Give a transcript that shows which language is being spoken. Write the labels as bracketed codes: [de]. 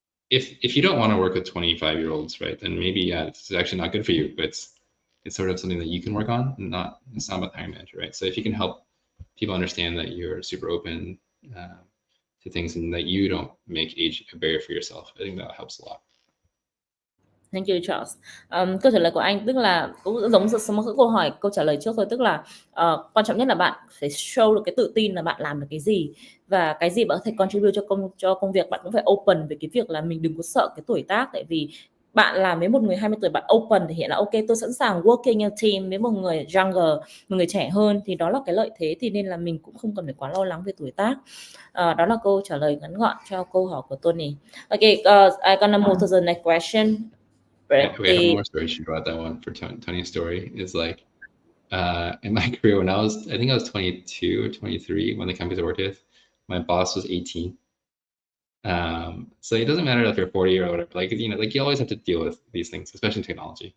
[en] If you don't want to work with 25-year-olds, right, then maybe, yeah, it's actually not good for you, but it's sort of something that you can work on, and it's not about the hiring manager, right? So if you can help people understand that you're super open to things and that you don't make age a barrier for yourself, I think that helps a lot. Thank you Charles. [vi] Câu trả lời của anh tức là cũng giống một câu hỏi câu trả lời trước thôi, tức là quan trọng nhất là bạn phải show được cái tự tin là bạn làm được cái gì, và cái gì bạn có thể contribute cho công việc. Bạn cũng phải open về cái việc là mình đừng có sợ cái tuổi tác, tại vì bạn làm với một người 20 tuổi, bạn open thể hiện là ok, tôi sẵn sàng [en] working in team [vi] với một người younger, một người trẻ hơn, thì đó là cái lợi thế. Thì nên là mình cũng không cần phải quá lo lắng về tuổi tác. Đó là câu trả lời ngắn gọn cho câu hỏi của Tony. [en] Okay, I gonna move to the next question. Right. We have one more story to about that one for Tony's story is like, in my career when I think I was 22 or 23 when the companies I worked with, my boss was 18. So it doesn't matter if you're 40 or whatever, like, you know, like you always have to deal with these things, especially in technology.